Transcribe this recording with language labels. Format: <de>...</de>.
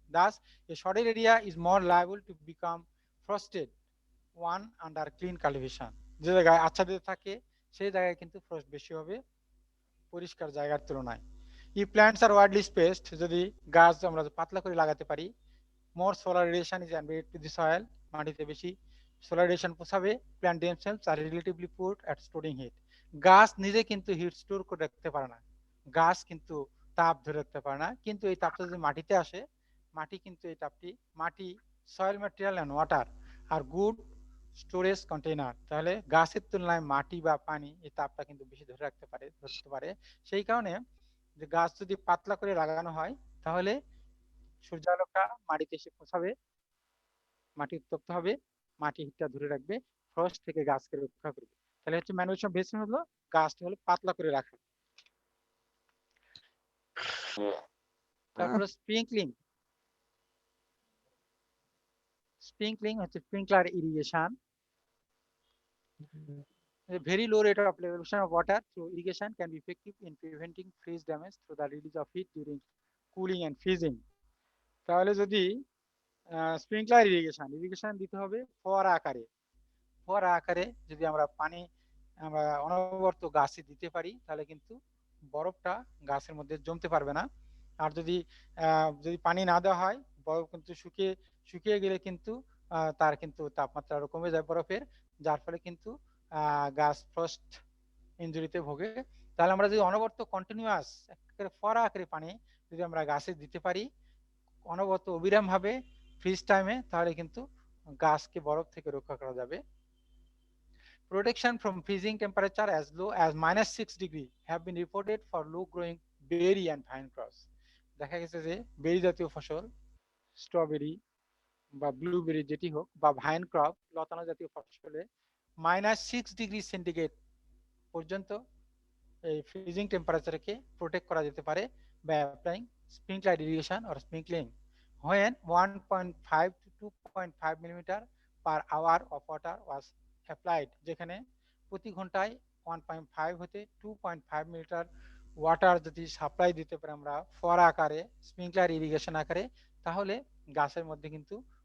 <en>Thus a shaded area is more liable to become frosted one under clean cultivation.</en> <bn>যে জায়গায় আচ্ছাদিত থাকে সেই জায়গায় কিন্তু ফ্রস্ট বেশি হবে পরিষ্কার জায়গার তুলনায়।</bn> <en>if plants are widely spaced,</en> <bn>যদি গাছ আমরা পাতলা করে লাগাতে পারি,</bn> <en>more solar radiation is embedded to the soil,</en> <bn>মাটিতে বেশি সোলার রেডিয়েশন পৌঁছাবে,</bn> <en>Plant themselves are relatively poor at storing heat.</en> <bn>গাছ নিজে কিন্তু হিট স্টোর করে রাখতে পারে না, গাছ কিন্তু তাপ ধরে রাখতে পারে না, কিন্তু এই তাপটা যদি মাটিতে আসে, মাটি কিন্তু এই তাপটি, মাটি</bn> <en>soil material and water are good storage container,</en> <bn>তাহলে গাছের তুলনায় মাটি বা পানি এই তাপটা কিন্তু বেশি ধরতে পারে। সেই কারণে যে গাছ যদি পাতলা করে লাগানো হয়, তাহলে সূর্যালোকটা মাটিতে এসে পৌঁছাবে, মাটি উত্তপ্ত হবে, মাটি হিটটা ধরে রাখবে, ফ্রস্ট থেকে গাছকে রক্ষা করবে। তাহলে হচ্ছে ম্যানুফ্যাকচার অফ ভেজিটেশন হলো গাছটা হলো পাতলা করে রাখা। তারপরে স্প্রিংকলিং। স্প্রিংকলিং হচ্ছে sprinkler irrigation.</bn> <en>A very low rate of application of water through irrigation can be effective in preventing freeze damage through the release of heat during cooling and freezing.</en> <bn>তাহলে যদি স্প্রিংকলার ইরিগেশন দিতে হবে ফোয়ারা আকারে। ফোয়ারা আকারে যদি আমরা পানি আমরা অনবরত গাছে দিতে পারি, তাহলে কিন্তু বরফটা গাছের মধ্যে জমতে পারবে না। আর যদি যদি পানি না দেওয়া হয়, বরফ কিন্তু শুকিয়ে গেলে কিন্তু তার কিন্তু তাপমাত্রা আরো কমে যায় বরফের, যার ফলে কিন্তু গাছ ফ্রস্ট ইনজুরিতে ভোগে। তাহলে আমরা যদি অনবরত কন্টিনিউয়াস ফোয়ারা আকারে পানি যদি আমরা গাছে দিতে পারি অনবরত অবিরাম ভাবে ফ্রিজ টাইমে, তাহলে কিন্তু গাছকে বরফ থেকে রক্ষা করা যাবে।</bn> <en>Protection from freezing temperature as low as -6 degree have been reported for low growing berry and vine crops.</en> <bn>দেখা গেছে যে বেরি জাতীয় ফসল, স্ট্রবেরি বা ব্লুবেরি যেটি হোক, বা ভাইন ক্রপ লতানো জাতীয় ফসলে -6 ডিগ্রি সেন্টিগ্রেড পর্যন্ত এই ফ্রিজিং টেম্পারেচারকে প্রোটেক্ট করা যেতে পারে</bn> <en>by applying sprinkler irrigation or sprinkling when 1.5 to 2.5 millimeter per hour of water was applied,</en> <bn>যেখানে প্রতি ঘন্টায় 1.5 হতে 2.5 মিলিটার ওয়াটার যদি সাপ্লাই দিতে পারে আমরা ফোয়ারা আকারে, স্প্রিংকলার ইরিগেশন আকারে, তাহলে গাছের মধ্যে কিন্তু</bn>